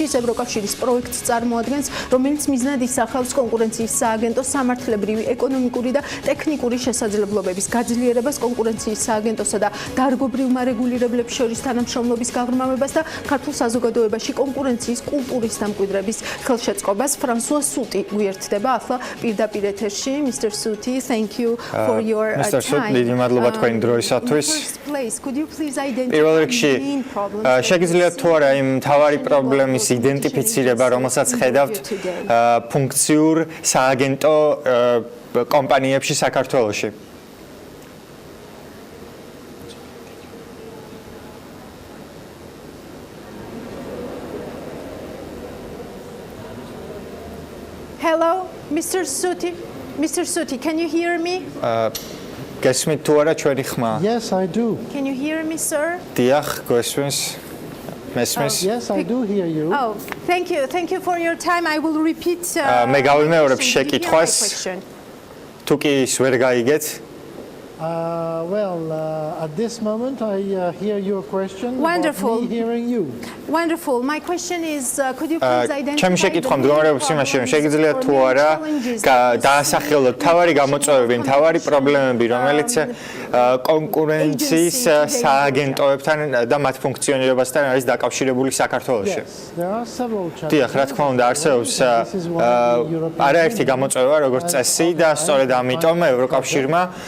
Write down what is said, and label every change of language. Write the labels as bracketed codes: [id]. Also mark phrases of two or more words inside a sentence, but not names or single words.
[ka] ის ევროკავშირის პროექტს წარმოადგენს, რომელიც მიზნად ისახავს კონკურენციის სააგენტოს სამართლებრივი, ეკონომიკური და ტექნიკური შესაძლებლობების გაძლიერებას, კონკურენციის სააგენტოსა და დარგობრივ მარეგულირებლებს შორის თანამშრომლობის გაღრმავებას და ქართულ საზოგადოებაში კონკურენციის კულტურის დამკვიდრების ხელშეწყობას. ფრანსუა სუტი გვიერთდება ახლა პირდაპირ ეთერში. [en] Mr. Suti, thank you for your time. [ka] დიდი მადლობა თქვენი დროისათვის. პირველ რიგში შეგიძლიათ თუ არა იმ მთავარი პრობლემის იდენტიფიცირება, რომელსაც ხედავთ ფუნქციურ სააგენტო კომპანიებში საქართველოში. [en] Hello, Mr. Suti. Mr. Suti, can you hear me? [ka] გესმით თუ არა ჩვენი ხმა? [en] Yes, I do. Can you hear me, sir? დიახ, გესმის. მესმის? Yes, I do hear you. Oh, thank you. Thank you for your time. I will repeat. [ka] მე გავიმეორებ შეკითხვას. თუ კი ის ვერ გაიგეთ? [en] Well, at this moment I hear your question. Wonderful. About me hearing you. Wonderful. My question is, could you please identify? [ka] ჩემი შეკითხვა მდგომარეობს იმაში, რომ შეგიძლიათ თუ არა დაასახელოთ თავარი გამოწვევები, თავარი პრობლემები, რომელიც კონკურენციის სააგენტოებთან და მათ ფუნქციონირებასთან არის დაკავშირებული საქართველოში. დიახ, რა თქმა უნდა, არსებობს არაერთი გამოწვევა, როგორც წესი და სწორედ ამიტომ ევროკავშირმა